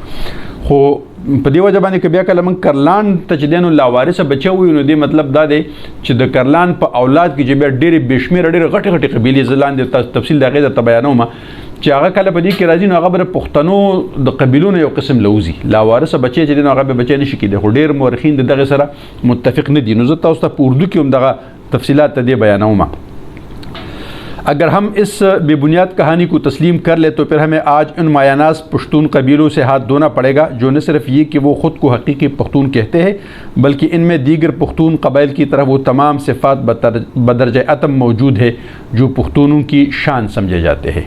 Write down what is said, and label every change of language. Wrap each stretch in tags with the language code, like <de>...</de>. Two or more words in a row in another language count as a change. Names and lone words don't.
<ps>خو په دې وجه باندې که بیا کله موږ کرلان ته چې دی نو لاوارثه بچی ووایو، نو دې مطلب دا دی چې د کرلان په اولاد کې چې بیا ډېرې بې شمېره ډېرې غټې غټې قبیلې، زه لاندې تفصیل د هغې درته بیانوم، چې هغه کله په دې کې راځي نو هغه به د پښتنو د قبیلو نه یو قسم لوځي. لاوارثه بچی چې دی نو هغه به بچی نه شي کېدی، خو ډېر مورخین د دغې سره متفق نه دي. نو زه تاسو ته په اردو کې هم دغه تفصیلات ته دې بیانوم.</ps> <ur>اگر ہم اس بے بنیاد کہانی کو تسلیم کر لیں تو پھر ہمیں آج ان مایاناز پشتون قبیلوں سے ہاتھ دھونا پڑے گا، جو نہ صرف یہ کہ وہ خود کو حقیقی پختون کہتے ہیں، بلکہ ان میں دیگر پختون قبائل کی طرح وہ تمام صفات بدرجہ اتم موجود ہے جو پختونوں کی شان سمجھے جاتے ہیں.</ur>